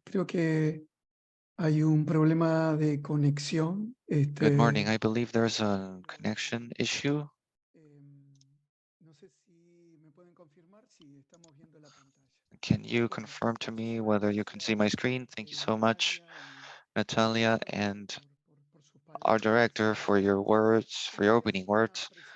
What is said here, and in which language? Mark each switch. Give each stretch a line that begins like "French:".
Spanish: Creo que hay un problema de conexión.
English: Good morning. I believe there's a connection issue.
Spanish: No sé si me pueden confirmar si estamos viendo la pantalla.
English: Can you confirm to me whether you can see my screen? Thank you so much, Natalia, and our director, for your words, for your opening words.